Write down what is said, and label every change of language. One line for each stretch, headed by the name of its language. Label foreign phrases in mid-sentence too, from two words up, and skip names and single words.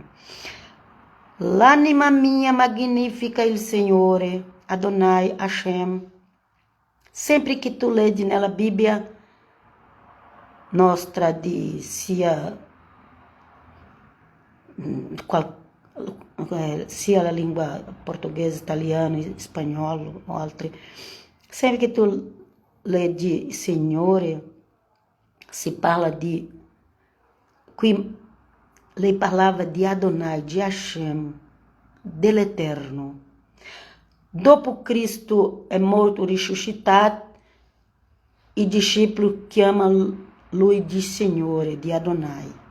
Italian: L'anima mia magnifica il Signore, Adonai Hashem.
Portuguese: Sempre que tu lês
Italian: nella Bíblia nostra sia la
Portuguese: língua portuguesa, italiano, espanhol ou
Italian: altri,
Portuguese: sempre que tu lê de
Italian: Signore, si parla di, qui lei parlava di Adonai, di Hashem, dell'Eterno. Dopo Cristo è morto, ressuscitato, i discepoli chiamano lui di Signore, di Adonai.